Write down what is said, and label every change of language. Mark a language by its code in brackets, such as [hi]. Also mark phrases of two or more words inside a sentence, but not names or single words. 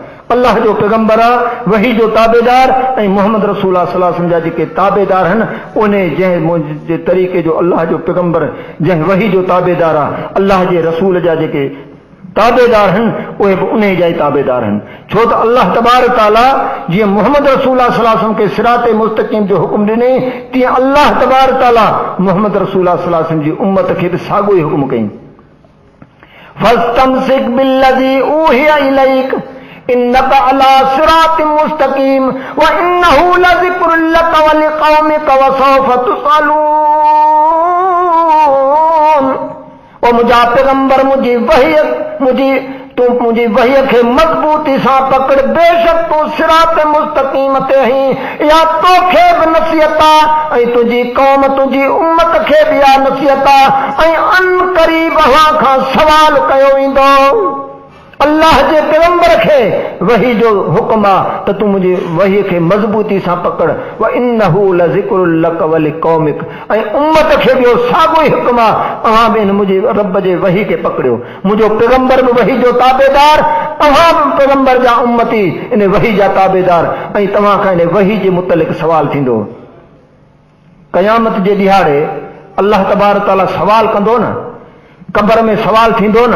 [sd] अल्लाह जो पैगंबर आहे, वही जो ताबेदार, ऐं मोहम्मद रसूलुल्लाह [ar] صلى الله عليه وسلم [sd] जा जेके ताबेदार आहिनि, उन जंहिं तरीक़े जो अल्लाह जो पैगंबर जंहिं वही जो ताबेदार आहे, अल्लाह जे रसूल जा जेके ताबेदार आहिनि, उहे बि उन जा ई ताबेदार आहिनि। छो त अल्लाह तबारक ताला जीअं मोहम्मद रसूलुल्लाह [ar] صلى الله عليه وسلم [sd] खे [ar] صراط مستقيم [sd] जो हुकुम ॾिनई, तीअं अल्लाह तबारक ताला मोहम्मद रसूलुल्लाह [ar] صلى الله عليه وسلم [sd] जी उम्मत खे बि साॻियो ई हुकुम कई। [ar] فاستمسك بالذي أوحي إليك إنك على صراط مستقيم وإنه لذكر لك ولقومك وسوف تسألون. [sd] ओ मुंहिंजा पैगंबर, मुंहिंजी वही खे मज़बूती सां पकड़, बेशक तूं [ar] صراط مستقيم [sd] ते आहीं। इहा तोखे बि नसीहत आहे, ऐं तुंहिंजी क़ौम, तुंहिंजी उम्मत खे बि इहा नसीहत आहे। ऐं अन क़रीब अव्हां खां सवाल कयो वेंदो। अल्लाह जे पैगंबर खे वही जो हुक्म आहे त तूं मुंहिंजी वही खे मज़बूती सां पकड़। [ar] وإنه لذكر لك ولقومك, [sd] ऐं उम्मत खे ॿियो साॻियो ई हुक्म आहे, तव्हां बि मुंहिंजे रब जे वही खे पकड़ियो। मुंहिंजो पैगंबर बि वही जो ताबेदार, तव्हां बि पैगंबर जा उम्मती, इन वही जा ताबेदार, ऐं तव्हां खां इन वही जे मुतलिक़ सवाल थींदो। क़यामत जे ॾिहाड़े अल्लाह तबारक ताला सवाल कंदो न, क़ब्र में सवाल थींदो न।